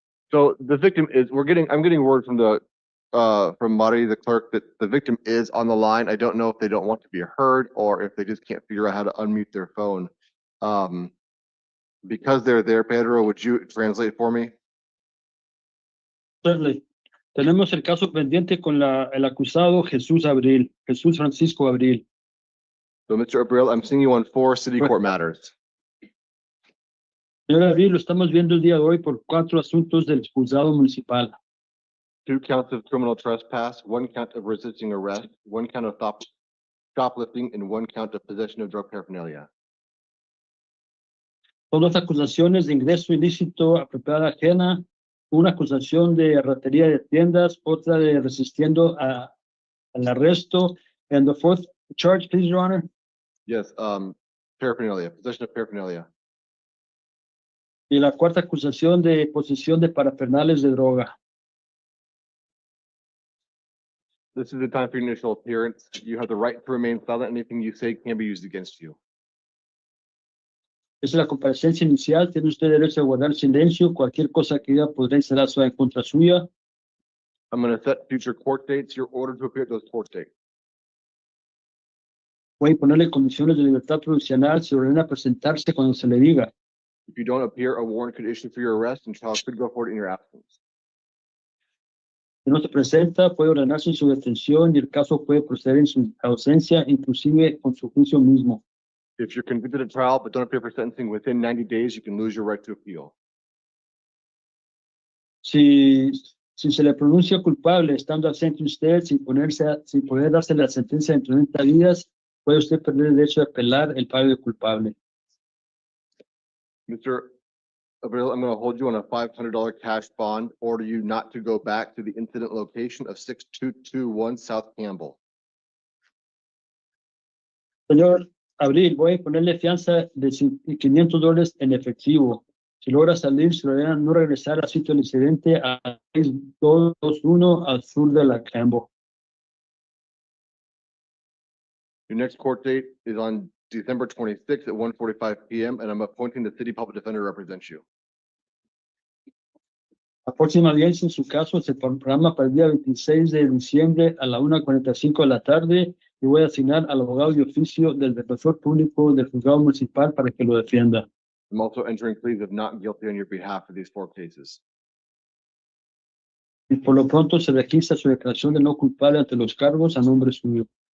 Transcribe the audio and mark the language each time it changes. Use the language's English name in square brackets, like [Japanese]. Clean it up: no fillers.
[English] So the victim is, I'm getting word from from Mari, the clerk, that the victim is on the line. I don't know if they don't want to be heard or if they just can't figure out how to unmute their phone. Because they're there, Pedro, would you translate for me? Certainly. [Spanish] Tenemos el caso pendiente con el acusado Jesús Abril, Jesús Francisco Abril. [English] So, Mr. Abril, I'm seeing you on 4 city Right. court matters. [Spanish] Señor Abril, lo estamos viendo el día de hoy por 4 asuntos del juzgado municipal. [English] 2 counts of criminal trespass, 1 count of resisting arrest, 1 count of shoplifting, and 1 count of possession of drug paraphernalia. [Spanish] Todas acusaciones de ingreso ilícito a propiedad ajena, una acusación de ratería de tiendas, otra de resistiendo al arresto, [English] and the 4th charge, please, Your Honor. Yes, paraphernalia, possession of paraphernalia. [Spanish] Y la 4ª acusación de posesión de parafernales de droga. [English] This is the time for your initial appearance. You have the right to remain silent. Anything you say can be used against you. [Spanish] Esa es la comparecencia inicial. Tiene usted derecho a guardar silencio. Cualquier cosa que diga podrá ser en contra suya. [English] I'm going to set future court dates. You're ordered to appear at those court dates. [Spanish] Voy a ponerle condiciones de libertad provisional. Se ordena presentarse cuando se le diga. [English] If you don't appear, a warrant could issue for your arrest and trial could go forward in your absence. [Spanish] Si no se presenta, puede ordenarse su detención y el caso puede proceder en su ausencia, inclusive con su juicio mismo. [English] If you're convicted at trial but don't appear for sentencing within 90 days, you can lose your right to appeal. [Spanish] Si se le pronuncia culpable estando ausente usted, sin poder darse la sentencia en 30 días, puede usted perder el derecho de apelar el fallo de culpable. [English] Mr. Abril, I'm going to hold you on a $500 cash bond, order you not to go back to the incident location of 6221 South Campbell. [Spanish] Señor Abril, voy a ponerle fianza de $500 en efectivo. Si logra salir, se ordena no regresar al sitio del incidente a 6221 al sur de la Campbell. [English] Your next court date is on December 26th at 1:45 p.m. and I'm appointing the city public defender to represent you. [Spanish] La próxima audiencia en su caso se programa para el día 26 de diciembre a la 1:45 de la tarde y voy a asignar al abogado de oficio del defensor público del juzgado municipal para que lo defienda. [English] I'm also entering pleas of not guilty on your behalf for these 4 cases. [Spanish] Y por lo pronto se registra su declaración de no culpable ante los cargos a nombre suyo.